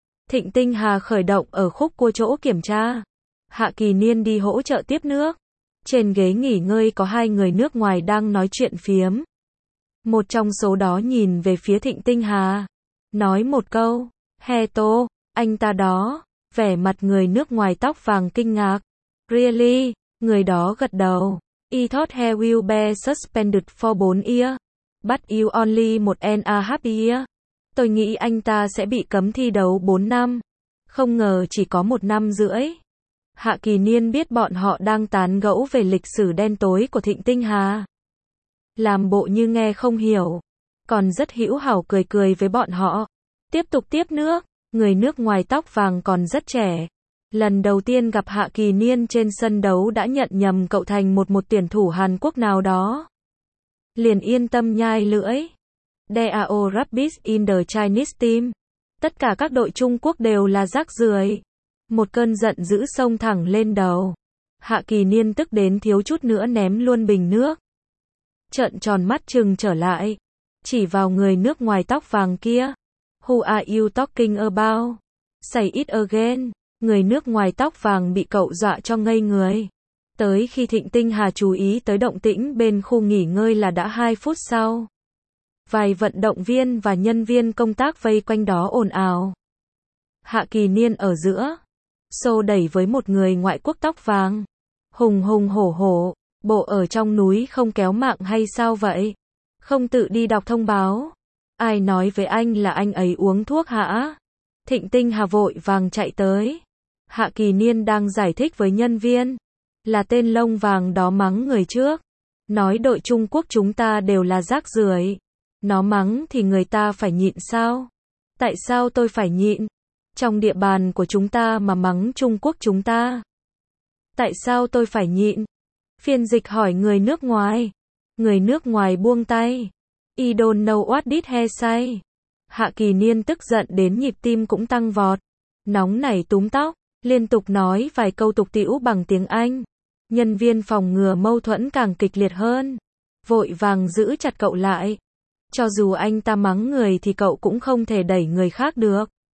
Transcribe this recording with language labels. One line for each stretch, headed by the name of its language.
Vietnamese: Thịnh Tinh Hà khởi động ở khúc cua chỗ kiểm tra. Hạ Kỳ Niên đi hỗ trợ tiếp nước. Trên ghế nghỉ ngơi có hai người nước ngoài đang nói chuyện phiếm. Một trong số đó nhìn về phía Thịnh Tinh Hà. Nói một câu. He Tô, anh ta đó. Vẻ mặt người nước ngoài tóc vàng kinh ngạc.
English: Really?
Vietnamese: Người đó gật đầu.
English: I thought he will be suspended for 4 years. But you only một NA happy year.
Vietnamese: Tôi nghĩ anh ta sẽ bị cấm thi đấu 4 năm. Không ngờ chỉ có 1 năm rưỡi. Hạ Kỳ Niên biết bọn họ đang tán gẫu về lịch sử đen tối của Thịnh Tinh Hà. Làm bộ như nghe không hiểu. Còn rất hữu hảo cười cười với bọn họ. Tiếp tục tiếp nước. Người nước ngoài tóc vàng còn rất trẻ. Lần đầu tiên gặp Hạ Kỳ Niên trên sân đấu đã nhận nhầm cậu thành một tuyển thủ Hàn Quốc nào đó. Liền yên tâm nhai lưỡi.
English: There are all rubbish in the Chinese team.
Vietnamese: Tất cả các đội Trung Quốc đều là rác rưởi. Một cơn giận dữ xông thẳng lên đầu. Hạ Kỳ Niên tức đến thiếu chút nữa ném luôn bình nước. Trợn tròn mắt trừng trở lại. Chỉ vào người nước ngoài tóc vàng kia.
English: Who are you talking about? Say it again.
Vietnamese: Người nước ngoài tóc vàng bị cậu dọa cho ngây người. Tới khi Thịnh Tinh Hà chú ý tới động tĩnh bên khu nghỉ ngơi là đã 2 phút sau. Vài vận động viên và nhân viên công tác vây quanh đó ồn ào. Hạ Kỳ Niên ở giữa. Xô đẩy với một người ngoại quốc tóc vàng. Hùng hùng hổ hổ. Bộ ở trong núi không kéo mạng hay sao vậy? Không tự đi đọc thông báo. Ai nói với anh là anh ấy uống thuốc hả? Thịnh Tinh Hà vội vàng chạy tới. Hạ Kỳ Niên đang giải thích với nhân viên. Là tên lông vàng đó mắng người trước. Nói đội Trung Quốc chúng ta đều là rác rưởi. Nó mắng thì người ta phải nhịn sao? Tại sao tôi phải nhịn? Trong địa bàn của chúng ta mà mắng Trung Quốc chúng ta. Tại sao tôi phải nhịn? Phiên dịch hỏi người nước ngoài. Người nước ngoài buông tay.
English: I don't know what did he say.
Vietnamese: Hạ Kỳ Niên tức giận đến nhịp tim cũng tăng vọt. Nóng nảy túm tóc. Liên tục nói vài câu tục tĩu bằng tiếng Anh. Nhân viên phòng ngừa mâu thuẫn càng kịch liệt hơn. Vội vàng giữ chặt cậu lại. Cho dù anh ta mắng người thì cậu cũng không thể đẩy người khác được.